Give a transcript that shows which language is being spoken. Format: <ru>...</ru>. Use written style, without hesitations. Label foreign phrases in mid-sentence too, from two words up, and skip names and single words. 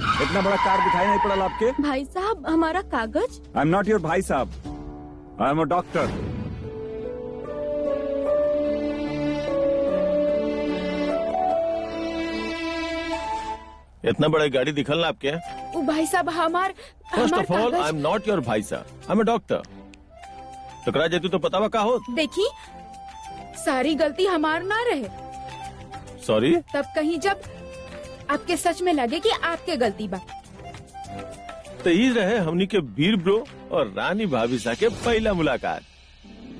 <bho>इतना बड़ा कार दिखाई नहीं पड़ा आपके? भाई साहब हमारा कागज।</bho> <en>I am not your</en> <bho>भाई साहब,</bho> <en>I am a doctor.</en> <bho>इतना बड़ा गाड़ी दिखल ना आपके? ओ भाई साहब</bho> <en>First of all I am not your</en> <bho>भाई साहब,</bho> <en>I am a doctor.</en> <bho>टकरा जेतू तो पता का हो। देखी सारी गलती हमार ना रहे। सॉरी? तब कहीं जब आपके सच में लगे कि आपके गलती बा। तो ये रहे हमनी के वीर ब्रो और रानी भाभी सा के पहला मुलाकात।</bho>